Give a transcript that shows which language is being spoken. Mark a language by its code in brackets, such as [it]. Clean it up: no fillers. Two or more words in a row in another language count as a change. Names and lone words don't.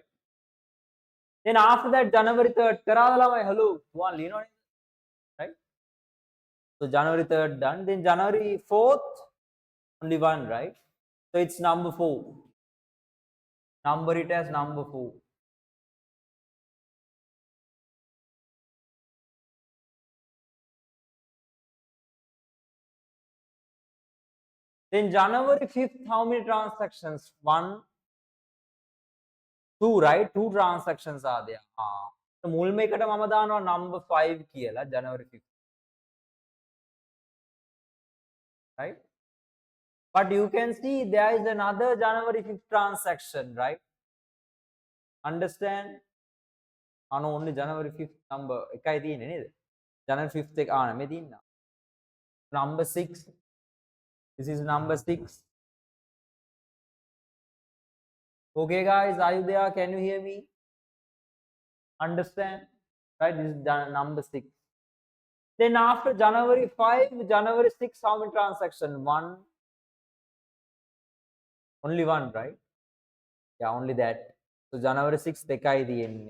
[en] Then after that, January 3rd, [si] කරාද ළමයි? hello. තුවාල ලියනවනේ. [en] right? So January 3rd done. Then January 4th, only one, right? So it's number 4. Number it as number 4. Then January 5th, how many transactions? 1, 2, right? 2 transactions are there. [si] So මුල්ම එකට මම දානවා [en] number 5 [si] කියලා [en] January 5th. Right? But you can see there is another January 5th transaction, right? Understand? only January 5th number [si] එකයි තියෙන්නේ නේද? January 5th එක නෙමෙයි තියෙන්නේ. [en] Number 6. This is number 6. Okay guys, are you there? Can you hear me? Understand? Right? This is number 6. Then after January 5, January 6, how many transactions? One. Only one, right? Yeah, only that. So January 6 [si] දෙකයි තියෙන්නේ.